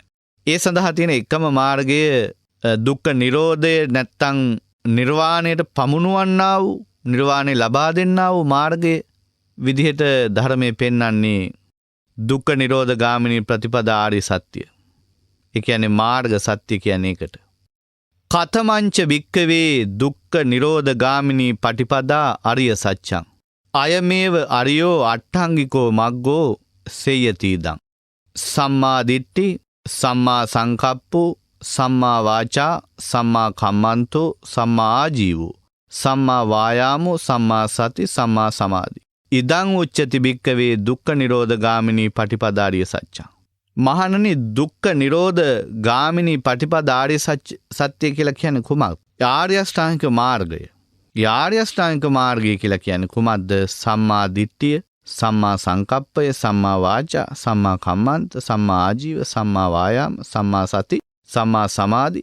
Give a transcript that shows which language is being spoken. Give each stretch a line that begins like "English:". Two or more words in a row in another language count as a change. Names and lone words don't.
Sinhala: ඒ සඳහා තියෙන එකම මාර්ගය දුක්ඛ නිරෝධය නැත්තම් නිර්වාණයට පමුණුවන්නා වූ නිර්වාණය ලබා දෙන්නා වූ මාර්ගයේ විදිහට ධර්මයේ පෙන්වන්නේ දුක්ඛ නිරෝධ ගාමිනී ප්‍රතිපදා ආර්ය සත්‍ය. ඒ කියන්නේ මාර්ග සත්‍ය කියන්නේ ඒකට.
Pali: කතමංච භික්ඛවේ දුක්ඛ නිරෝධ ගාමිනී පටිපදා අරිය සත්‍යං. අයමේව අරියෝ අට්ඨංගිකෝ මග්ගෝ සේයතිදං. සම්මා දිට්ඨි, සම්මා සංකප්පෝ, සම්මා වාචා, සම්මා කම්මන්තෝ, සම්මා ආජීවෝ, සම්මා වායාමෝ සම්මා සති සම්මා සමාධි. ඉදං උච්චති භික්කවේ දුක්ඛ නිරෝධ ගාමිනී පටිපදාරිය සත්‍යං.
Sinhala: මහණනි
Pali: දුක්ඛ නිරෝධ ගාමිනී පටිපදාරිය සත්‍ය
Sinhala: කියලා කියන්නේ කුමක්ද? ආර්ය අෂ්ටාංගික මාර්ගය. ආර්ය අෂ්ටාංගික මාර්ගය කියලා කියන්නේ කුමක්ද?
Pali: සම්මා දිට්ඨිය, සම්මා සංකප්පය, සම්මා වාචා, සම්මා කම්මන්ත, සම්මා ආජීව, සම්මා වායාම, සම්මා සති, සම්මා සමාධි.